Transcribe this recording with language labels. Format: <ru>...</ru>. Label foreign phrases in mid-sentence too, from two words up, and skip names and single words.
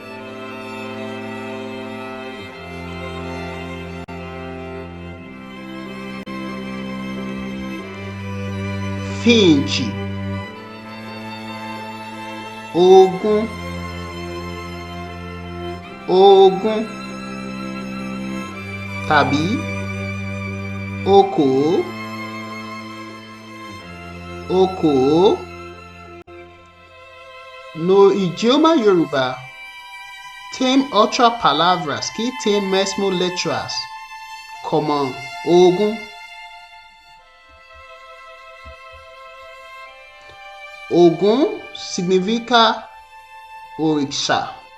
<yo>Vinte, ogún, ogún, tàbí okòó, okòó.</yo> <pt>No idioma Yoruba, tem outras palavras que têm mesmo letras, como ogún. Ogún significa orixá.</pt>